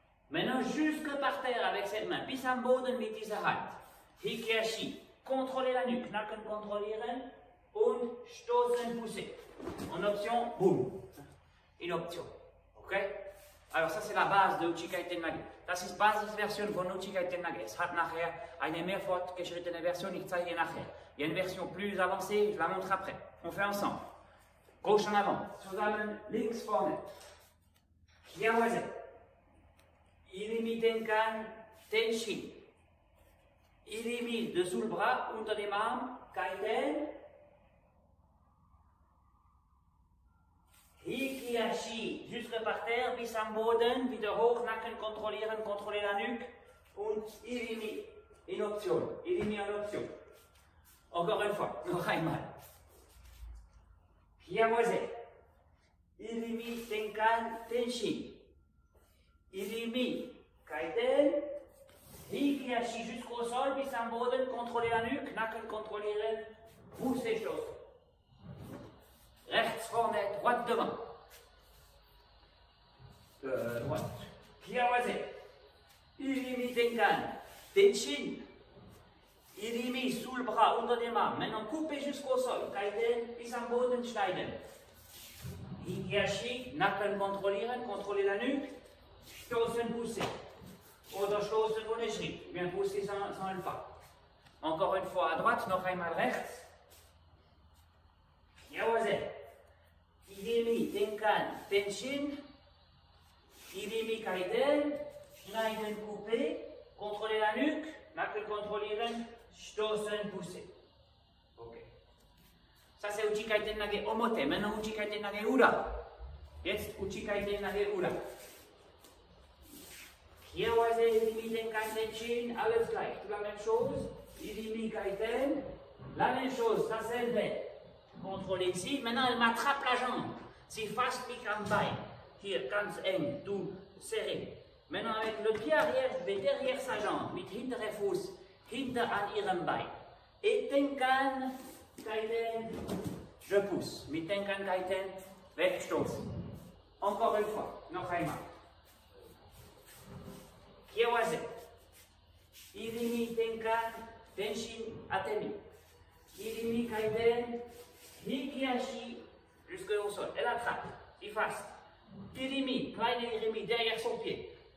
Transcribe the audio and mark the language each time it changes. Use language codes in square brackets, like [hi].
[fr] Maintenant, jusque par terre avec cette main, [de] bis am Boden mit dieser Hand. [fr] Hikiashi, contrôlez la nuque, [de] Nacken kontrollieren und stoßen, [fr] pousser. En option, boum. [de] In Option. [fr] Ok? Alors ça c'est la base de Uchikaiten Nage. [de] Das ist Basisversion von Uchikaiten Nage. Es hat nachher eine mehr fortgeschrittene Version, ich zeige nachher. [fr] Il y a une version plus avancée, je la montre après. On fait ensemble. Gauche en avant, [de] zusammen, links vorne. [ja] Kiawase. Irimi Tenkan, Tenshin. [fr] Irimi dessous le bras, [de] unter dem Arm, [fr] Kaiten. [de] Hikiashi, [fr] jusque par terre, [de] bis am Boden, wieder hoch, Nacken kontrollieren, [fr] contrôler la nuque. [de] Und Irimi, in Option. [fr] Irimi en Option. Encore une fois, [de] noch einmal. [ja] Kiawase. Irimi Tenkan, Tenshin. [fr] Irimi, Kaiten. Hikiashi jusqu'au sol, [de] bis am Boden, [fr] contrôler la nuque, [de] Nacken kontrollieren, [fr] poussez [de] stoßen. Rechts vorne, [fr] droite devant. [ja] Droite. Kiawase. Irimi Tenkan. Tenshin. [fr] Idimi sous le bras, [de] unter dem Arm. [fr] Maintenant, coupez jusqu'au sol. [de] Kaiten, bis am Boden schneiden. Hikiashi, Nacken kontrollieren, [fr] contrôler la nuque. [de] Stoßen, [fr] pousser. [de] Oder stoßen ohne Schritt. [fr] Bien pousser sans le pas. Encore une fois à droite, [de] noch einmal rechts. [ja] Jawohl. Idimi, Tenkan, Tenshin. [fr] Idimi, Kaiten. [de] Schneiden, [fr] couper. Contrôler la nuque. [de] Nacken kontrollieren. Stoßen, [fr] pousser. [de] Ok. [fr] Ça c'est Uchikaiten Nage Omote. Maintenant Uchikaiten Nage Ura. [de] Jetzt Uchikaiten Nage Ura. Hier was Idimi Tenkan Tenshin, alles gleich. [fr] Tout la même chose. Idimi Kaiten, la même chose, [de] dasselbe. [fr] Contrôler ici. Maintenant elle m'attrape la jambe. [de] Sie fasst mich am Bein. Hier ganz eng, [fr] tout serré. Maintenant avec le pied arrière, je vais derrière sa jambe, [de] mit hinterem Fuß, hinter an ihrem Bein. [fr] Et Tenkan Kaiten, je pousse. [de] Mit Tenkan Kaiten, wegstoßen. [fr] Encore une fois, [de] noch einmal. [ja] Kiawase. Idimi Tenkan, Tenshin, Atemi. Idimi Kaiten, Hikiashi, [fr] jusqu'au sol. Elle attrape, il fasse. Idimi, kleine Idimi, derrière son pied.